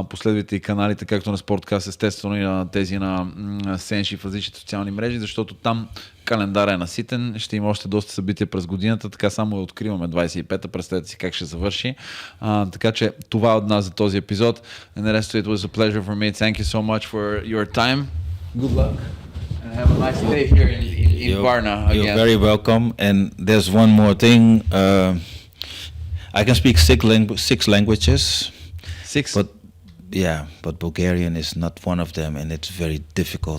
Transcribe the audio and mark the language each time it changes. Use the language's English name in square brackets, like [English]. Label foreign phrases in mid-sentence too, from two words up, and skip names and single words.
[Bulgarian] Последвайте и каналите, както на SportCast, естествено и на тези на SENSHI в различните социални мрежи, защото там календара е наситен, ще има още доста събития през годината, така само откриваме 25-та, представете си как ще завърши. Така че това от нас за този епизод. Ернесто, [English] it was a pleasure for me. Thank you so much for your time. Good luck and have a nice day here in Varna again. You're very welcome. And there's one more thing. I can speak six languages. Six? But Bulgarian is not one of them, and it's very difficult.